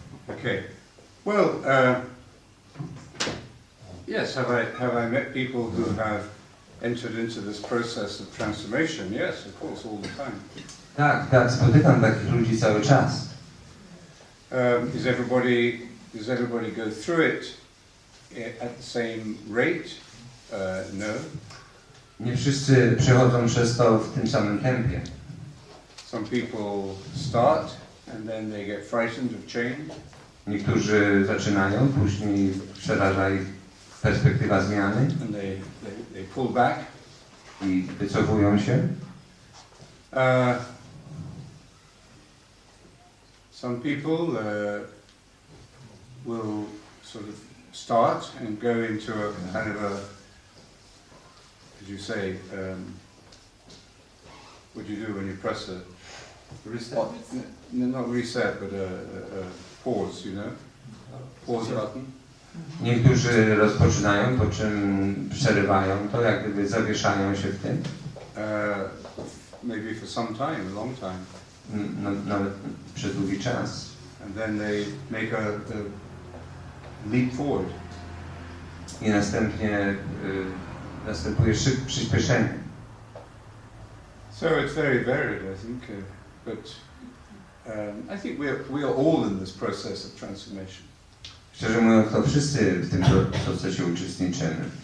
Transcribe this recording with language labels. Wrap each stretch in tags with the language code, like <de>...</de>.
<en>Okay. Well, yes. Have I met people who have entered into this process of transformation? Yes, of course, all the time.</en> <pl>Tak, spotykam takich ludzi cały czas.</pl> <en>Does everybody go through it at the same rate? No.</en> <pl>Nie wszyscy przechodzą przez to w tym samym tempie.</pl> <en>Some people start and then they get frightened of change.</en> <pl>Niektórzy zaczynają, później przeraża ich perspektywa zmiany.</pl> <en>And they pull back.</en> <pl>I wycofują się.</pl> <en>Some people will sort of start and go into a kind of a, did you say, what do you do when you press a reset? No, not reset, but a pause, you know? Pause button.</en> <pl>Niektórzy rozpoczynają, po czym przerywają to, jak gdyby zawieszają się w tym.</pl> <en>Maybe for some time, a long time.</en> <pl>Nawet przez długi czas.</pl> <en>And then they make a leap forward.</en> <pl>I następnie następuje przyspieszenie.</pl> <en>So it's very varied, I think, but I think we are all in this process of transformation.</en> <pl>Szczerze mówiąc, to wszyscy w tym procesie uczestniczymy.</pl>